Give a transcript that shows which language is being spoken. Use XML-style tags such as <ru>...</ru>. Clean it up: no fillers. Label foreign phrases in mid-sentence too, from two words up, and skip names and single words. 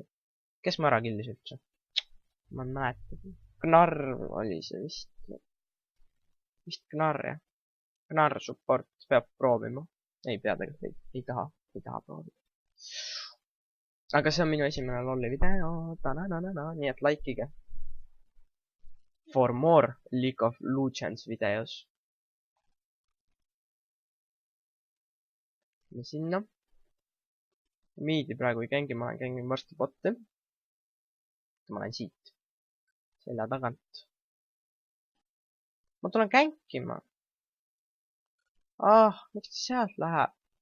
<et>Kes ma ära killis üldse? Ma ei mäleta. Gnarr oli see vist. Vist Gnarr, jah. Gnarr support peab proovima. Ei pea tegelikult, ei taha proovida. Aga see on minu esimene lolli video. Nii et likeige.</et> <en>For more League of Legends videos.</en> <et>Ja sinna. Miidi praegu ei kängi, ma kängin varsti botte. Ma lähen siit. Selja tagant. Ma tulen känkima. Miks ta sealt läheb?</et>